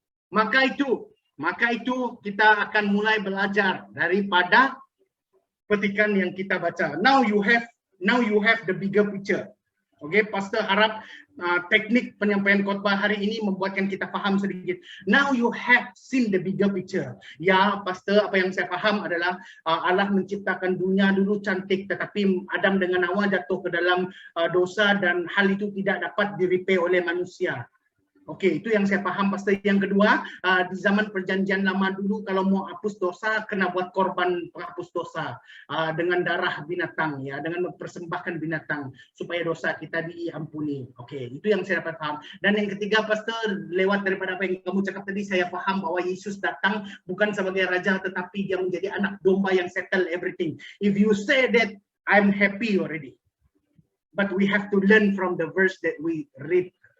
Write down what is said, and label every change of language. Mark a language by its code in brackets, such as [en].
[ms] Maka itu kita akan mulai belajar daripada petikan yang kita baca. [en] Now you have the bigger picture. [ms] Oke, Pastor harap teknik penyampaian khotbah hari ini membuatkan kita paham sedikit. [en] Now you have seen the bigger picture. [ms] Ya, Pastor, apa yang saya paham adalah Allah menciptakan dunia dulu cantik, tetapi Adam dengan Hawa jatuh ke dalam dosa dan hal itu tidak dapat di-repair oleh manusia. Oke, itu yang saya paham, Pastor. Yang kedua, di zaman perjanjian lama dulu kalau mau hapus dosa kena buat korban penghapus dosa dengan darah binatang, ya, dengan mempersembahkan binatang supaya dosa kita diampuni. Oke, itu yang saya dapat paham. Dan yang ketiga, Pastor, lewat daripada apa yang kamu cakap tadi, saya paham bahwa Yesus datang bukan sebagai raja, tetapi dia menjadi anak domba yang [en] settle everything. If you say that, I'm happy already. But we have to learn from the verse that we read.